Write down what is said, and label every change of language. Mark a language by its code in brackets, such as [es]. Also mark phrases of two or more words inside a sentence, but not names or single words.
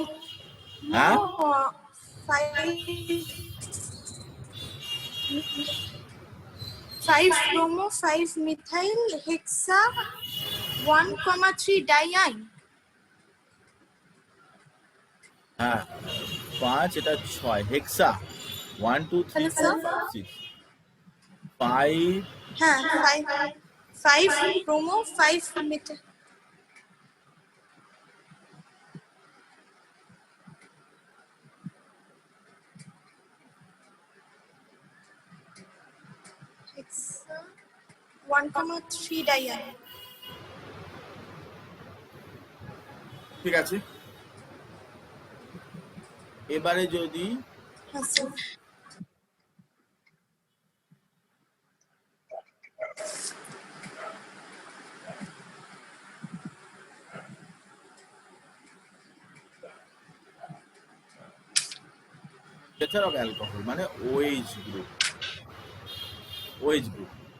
[bn] হ্যাঁ [en] 5 Romo, 5 methyl hexa 1,3 diene. [bn] হ্যাঁ 5, এটা 6 হেক্সা 1 2 3 [en] Hello, sir. 4 6 5 হ্যাঁ 5 Romo, 5 methyl hexa 1,3 diene. [bn] ঠিক আছে। এবারে যদি হ্যাঁ স্যার। [en] nature of alcohol মানে OH group, OH group.